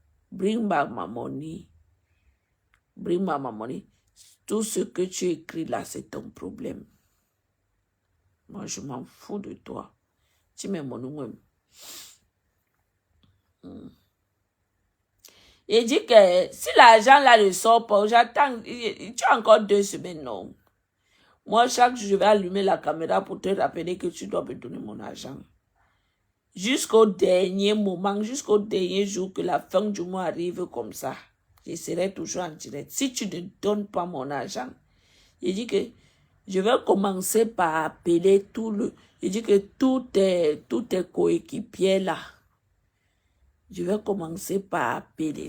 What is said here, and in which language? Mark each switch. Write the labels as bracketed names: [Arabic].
[English] Bring back my money. Bring back my money. [French] Tout ce que tu écris là, c'est ton problème. Moi, je m'en fous de toi. Tu mets mon nom. Il dit que si l'argent là ne sort pas, j'attends. Tu as encore 2 semaines, non? Moi, chaque jour, je vais allumer la caméra pour te rappeler que tu dois me donner mon argent. Jusqu'au dernier moment, jusqu'au dernier jour que la fin du mois arrive comme ça, je serai toujours en direct. Si tu ne donnes pas mon argent, il dit que je vais commencer par appeler il dit que tous tes coéquipiers là, je vais commencer par appeler.